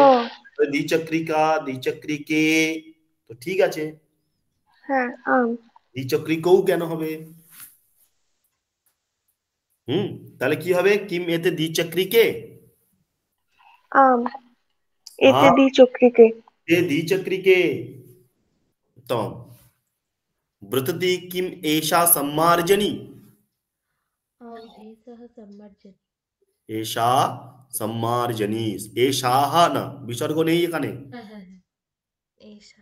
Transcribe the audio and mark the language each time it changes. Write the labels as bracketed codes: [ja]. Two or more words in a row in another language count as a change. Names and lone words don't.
[bn] দ্বিচক্রিকা দ্বিচক্রিকে, তো ঠিক আছে, হ্যাঁ আম। দ্বিচক্রিকও কেন হবে? তাহলে কি হবে, [sa] কিম এতে দ্বিচক্রিকে আম এতে [bn] হ্যাঁ [sa] দ্বিচক্রিকে। ते द्विचक्रिके। उत्तम। व्रतति किम एषा सम्मार्जनी एषः सम्मार्जनी। एषा सम्मार्जनी, एषाः [bn] না বিসর্গ নেই এখানে। হ্যাঁ হ্যাঁ হ্যাঁ এষা